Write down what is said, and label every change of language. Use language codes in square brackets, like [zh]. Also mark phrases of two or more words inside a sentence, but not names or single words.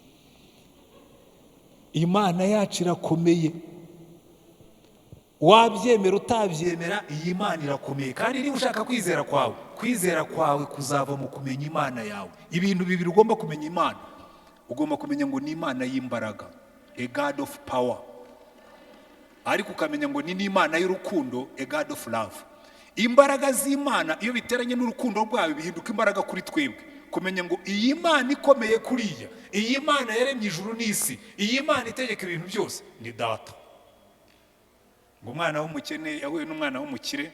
[rw] Imana yacu irakomeye. Wabyemera utabyemera, iyi Imana irakomeye. Kandi niba ushaka kwizera kwawe kuzava mu kumenya Imana yawe. Ibintu bibiri ugomba kumenya Imana. Ugomba kumenya ngo ni Imana y'imbaraga, [en] a God of power. [rw] Ariko ukamenya ngo ni Imana y'urukundo, [en] a God of love. [rw] Imbaraga z'Imana iyo biteranye n'urukundo rwayo bihinduka imbaraga kuri twebwe. Kumenya ngo iyi Imana ikomeye kuriya, iyi Imana yaremye ijuru n'isi, iyi Imana itegeka ibintu byose, ni data. Ngo umwana w'umukene yahuye n'umwana w'umukire.